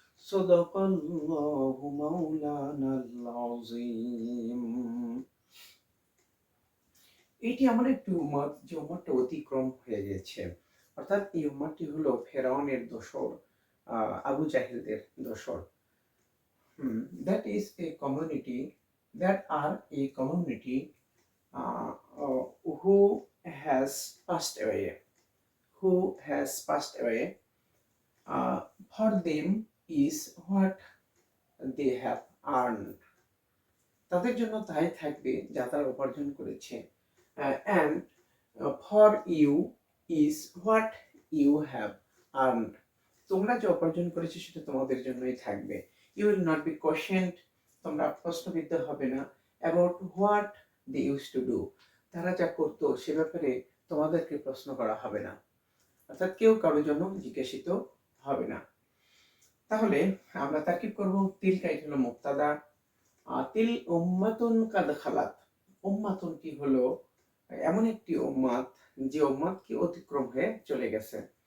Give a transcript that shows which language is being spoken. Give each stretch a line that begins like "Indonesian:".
Arabic: সাদাকাল্লাহু মাওলানাল আযীম।
Bangla: এটি এমন একটি উম্মত যে উম্মতটা অতিক্রম হয়ে গেছে, অর্থাৎ এই উম্মতটি হলো ফেরাউনের দোসর, আবু জাহেলদের দোসর।
English: That is a community, that are a community uh, who has passed away, who has passed away. For them is what they have earned.
Bangla: তাদের জন্য তাই থাকবে যা তারা উপার্জন করেছে।
English: And for you is what you have earned.
Bangla: তোমরা যে উপার্জন করেছো সেটা তোমাদের জন্যই থাকবে।
English: You will not be questioned.
Bangla: তোমরা প্রশ্নবিদ্ধ হবে না
English: about what they used to do.
Bangla: তারা যা করতো সে ব্যাপারে তোমাদেরকে প্রশ্ন করা হবে না, অর্থাৎ কেউ কারোর জন্য জিজ্ঞাসিত হবে না। তাহলে আমরা তারকিব করব। তিলকা এটা হলো মুবতাদা,
Arabic: তিল উম্মাতুন কাদ খালাত।
Bangla: উম্মাতুন কি হলো এমন একটি উম্মাত যে উম্মাত কি অতিক্রম হয়ে চলে গেছে।